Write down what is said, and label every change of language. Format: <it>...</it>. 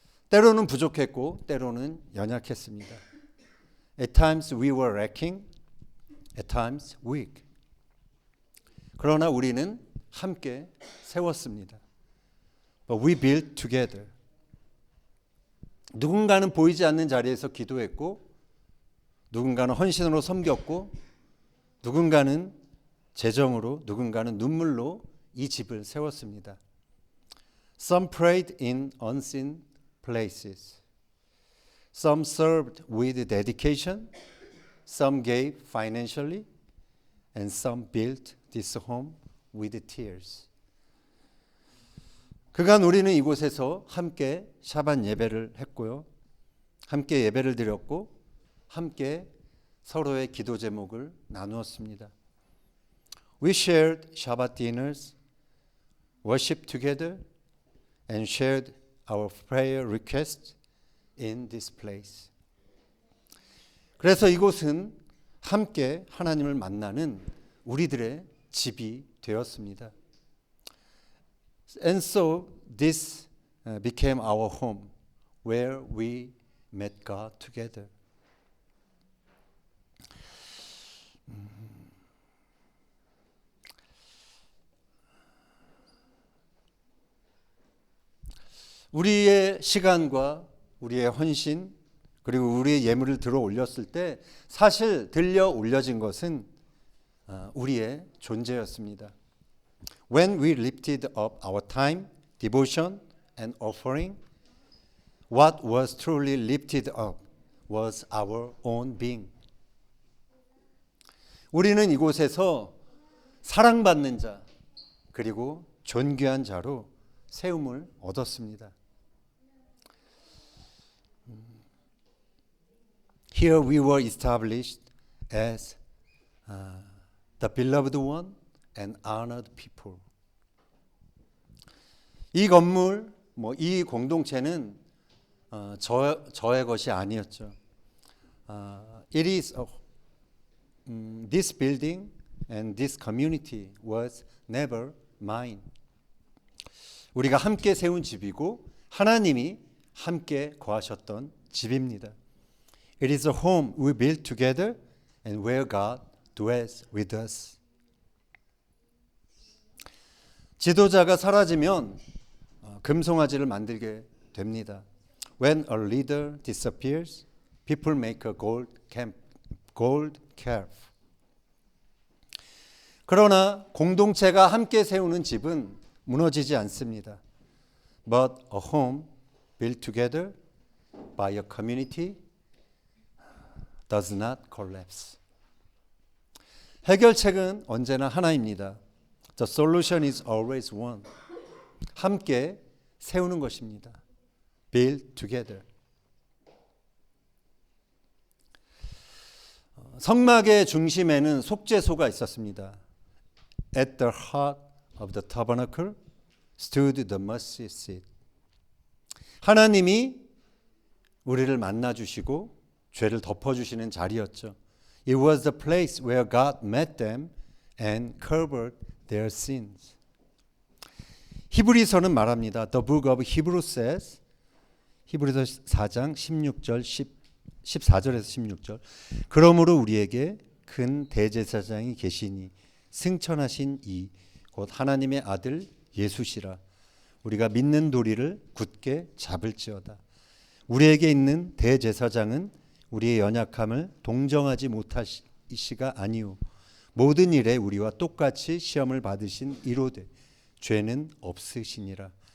<ko>때로는 부족했고 때로는 연약했습니다.</ko> <en>At times we were lacking, at times weak.</en> <ko>그러나 우리는 함께 세웠습니다.</ko> <en>But we built together.</en> <ko>누군가는 보이지 않는 자리에서 기도했고, 누군가는 헌신으로 섬겼고, 누군가는 재정으로, 누군가는 눈물로 이 집을 세웠습니다.</ko> <en>Some prayed in unseen places. Some served with dedication. Some gave financially. And some built this home with tears.</en> <ko>그간 우리는 이곳에서 함께 샤반 예배를 했고요. 함께 예배를 드렸고 함께 서로의 기도 제목을 나누었습니다.</ko> <en>We shared Shabbat dinners, worshiped together, and shared our prayer requests in this place.</en> <ko>그래서 이곳은 함께 하나님을 만나는 우리들의 집이 되었습니다.</ko> <en>And so this became our home where we met God together.</en> <ko>우리의 시간과 우리의 헌신 그리고 우리의 예물을 들어 올렸을 때 사실 들려 올려진 것은 우리의 존재였습니다.</ko> <en>When we lifted up our time, devotion, and offering, what was truly lifted up was our own being.</en> <ko>우리는 이곳에서 사랑받는 자 그리고 존귀한 자로 세움을 얻었습니다.</ko> <en>Here we were established as the beloved one and honored people.</en> <ko>이 건물, 이 공동체는 저의 것이 아니었죠.</ko> <en>It is this building and this community was never mine.</en> <ko>우리가 함께 세운 집이고 하나님이 함께 거하셨던 집입니다.</ko> <en>It is a home we built together and where God dwells with us.</en> <ko>지도자가 사라지면 금송아지를 만들게 됩니다.</ko> <en>When a leader disappears, people make a gold calf.</en> <ko>그러나 공동체가 함께 세우는 집은 무너지지 않습니다.</ko> <en>But a home built together by a community does not collapse.</en> <ko>해결책은 언제나 하나입니다.</ko> <en>The solution is always one.</en> <ko>함께 세우는 것입니다.</ko> <en>Build together.</en> <ko>성막의 중심에는 속죄소가 있었습니다.</ko> <en>At the heart of the tabernacle stood the mercy seat.</en> <ko>하나님이 우리를 만나 주시고 죄를 덮어 주시는 자리였죠.</ko> <en>It was the place where God met them and covered their sins.</en> <ko>히브리서는 말합니다.</ko> <en>The book of Hebrews says,</en> <ko>히브리서 4장 16절 14절에서 16절. 그러므로 우리에게 큰 대제사장이 계시니 승천하신 이 곧 하나님의 아들 예수시라. 우리가 믿는 도리를 굳게 잡을지어다. 우리에게 있는 대제사장은 우리의 연약함을 동정하지 못하시가 아니오 모든 일에 우리와 똑같이 시험을 받으신 이로되 죄는 없으시니라.</ko>